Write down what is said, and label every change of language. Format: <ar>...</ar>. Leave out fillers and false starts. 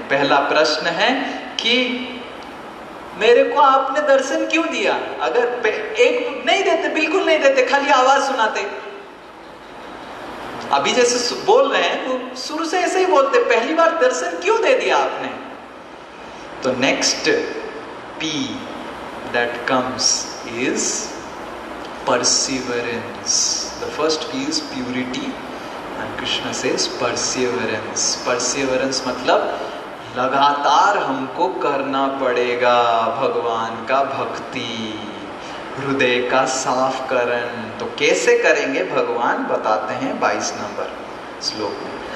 <hi>पहला प्रश्न है कि मेरे को आपने दर्शन क्यों दिया? अगर एक नहीं देते, बिल्कुल नहीं देते, खाली आवाज सुनाते, अभी जैसे बोल रहे हैं वो शुरू से ऐसे ही बोलते, पहली बार दर्शन क्यों दे दिया आपने?</hi> <en>तो next P that comes is perseverance. The first P is purity and Krishna says perseverance.</en> <hi>Perseverance मतलब लगातार हमको करना पड़ेगा भगवान का भक्ति, हृदय का साफ करण। तो कैसे करेंगे भगवान बताते हैं 22 नंबर श्लोक में।</hi>